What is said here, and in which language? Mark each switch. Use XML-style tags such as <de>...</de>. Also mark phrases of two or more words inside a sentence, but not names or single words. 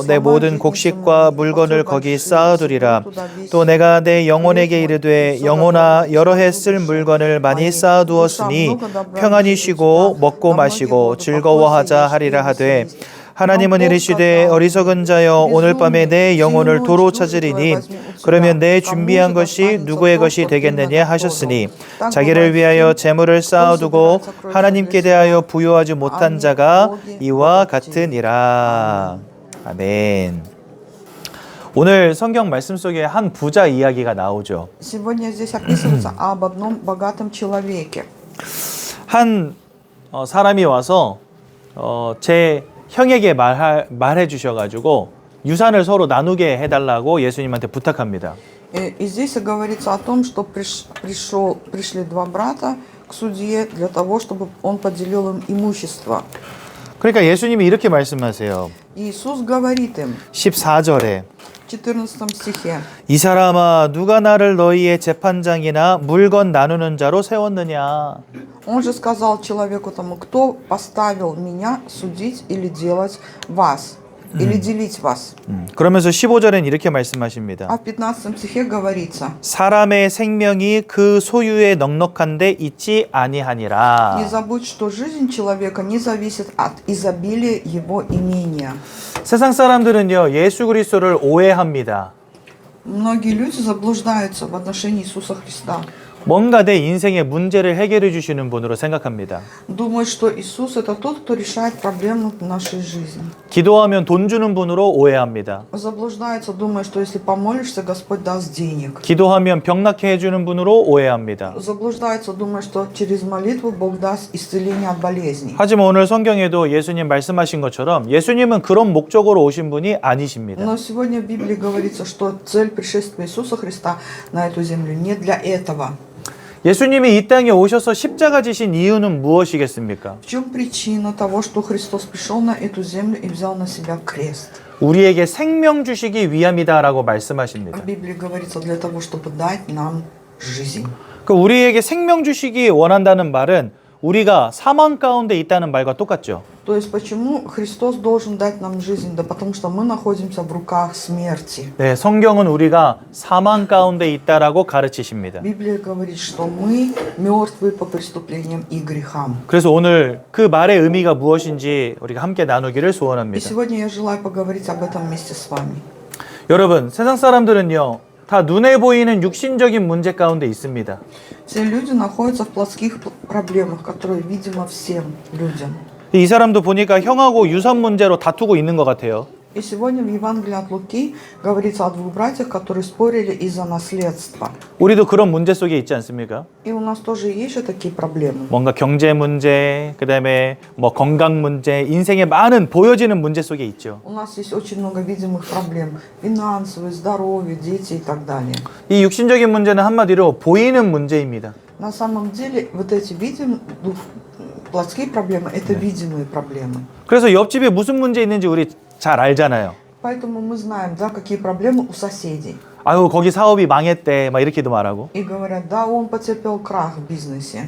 <ko>내 모든 곡식과 물건을 거기 쌓아두리라 또 내가 내 영혼에게 이르되 영혼아 여러 해 쓸 물건을 많이 쌓아두었으니 평안히 쉬고 먹고 마시고 즐거워하자 하리라 하되 하나님은 이르시되 어리석은 자여 오늘 밤에 내 영혼을 도로 찾으리니 그러면 내 준비한 것이 누구의 것이 되겠느냐 하셨으니 자기를 위하여 재물을 쌓아두고 하나님께 대하여 부요하지 못한 자가 이와 같으니라. 아멘. 오늘 성경 말씀 속에 한 부자 이야기가 나오죠.</ko> <ru>Сегодня здесь описывается об одном богатом человеке.</ru> <ko>한 사람이 와서 제 형에게 말해 주셔가지고 유산을 서로 나누게 해달라고 예수님한테 부탁합니다.</ko> <ru>И здесь говорится о том, что пришли два брата к судье для того, чтобы он поделил им имущество.</ru> <ko>그러니까 예수님이 이렇게 말씀하세요.</ko> <ru>Иисус говорит им</ru> <ko>14절에</ko> <ru>в 14 стихе:</ru> <ko>이 사람아 누가 나를 너희의 재판장이나 물건 나누는 자로 세웠느냐.</ko> <ru>Он же сказал человеку тому: кто поставил меня судить или делать вас, или делить вас.</ru> <ko>그러면서 15절엔 이렇게 말씀하십니다.</ko> <ru>А в 15 стихе говорится:</ru> <ko>사람의 생명이 그 소유에 넉넉한데 있지 아니하니라.</ko> <ru>не забудь, что жизнь человека не зависит от изобилия его имения.</ru> <ko>세상 사람들은요 예수 그리스도를 오해합니다.</ko> <ru>Многие люди заблуждаются в отношении Иисуса Христа.</ru> <ko>뭔가 내 인생의 문제를 해결해 주시는 분으로 생각합니다.</ko> <ru>Думают, что Иисус это тот, кто решает проблемы в нашей жизни.</ru> <ko>기도하면 돈 주는 분으로 오해합니다.</ko> <ru>Заблуждаются, думая, что если помолишься, Господь даст денег.</ru> <ko>기도하면 병 낫게 해주는 분으로 오해합니다.</ko> <ru>Заблуждаются, думая, что через молитву Бог даст исцеление от болезней.</ru> <ko>하지만 오늘 성경에도 예수님 말씀하신 것처럼 예수님은 그런 목적으로 오신 분이 아니십니다.</ko> <ru>Но сегодня в Библии говорится, что цель пришествия Иисуса Христа на эту землю не для этого.</ru> <ko>예수님이 이 땅에 오셔서 십자가 지신 이유는 무엇이겠습니까?</ko> <ru>В чем причина того, что Христос пришел на эту землю и взял на себя крест?</ru> <ko>우리에게 생명 주시기 위함이다라고 말씀하십니다.</ko> <ru>В Библии говорится для того, чтобы дать нам жизнь.</ru> <ko>그 우리에게 생명 주시기 원한다는 말은 우리가 사망 가운데 있다는 말과 똑같죠.</ko> <ru>То есть почему Христос должен дать нам жизнь? Да потому что мы находимся в руках смерти.</ru> <ko>네, 성경은 우리가 사망 가운데 있다라고 가르치십니다.</ko> <ru>Библия говорит, что мы мертвы по преступлениям и грехам.</ru> <ko>그래서 오늘 그 말의 의미가 무엇인지 우리가 함께 나누기를</ko> <ru>И</ru> <ko>소원합니다.</ko> <ru>сегодня я желаю поговорить об этом вместе с вами.</ru> <ko>여러분, 세상 사람들은요, 다 눈에 보이는 육신적인 문제 가운데 있습니다.</ko> <ru>Все люди находятся в плотских проблемах, которые видимо всем людям.</ru> <ko>이 사람도 보니까 형하고 유산 문제로 다투고 있는 것 같아요.</ko> <ru>И сегодня в Евангелии от Луки говорится о двух братьях, которые спорили из-за наследства.</ru> <ko>우리도 그런 문제 속에 있지 않습니까?</ko> <ru>И у нас тоже есть же такие проблемы.</ru> <ko>뭔가 경제 문제, 그다음에 뭐 건강 문제, 인생의 많은 보여지는 문제 속에 있죠.</ko> <ru>У нас есть очень много видимых проблем. Финансовые, здоровье, дети и так далее.</ru> <ko>이 육신적인 문제는 한마디로 보이는 문제입니다.</ko> <ru>На самом деле вот эти плотские проблемы – это видимые проблемы.</ru> <ko>그래서 옆집에 무슨 문제 있는지 우리 잘 알잖아요.</ko> <ru>Поэтому мы знаем, да, какие проблемы у соседей.</ru> <ko>아유, 거기 사업이 망했대, 막 이렇게도 말하고.</ko> <ru>И говорят, да, он потерпел крах в бизнесе.</ru>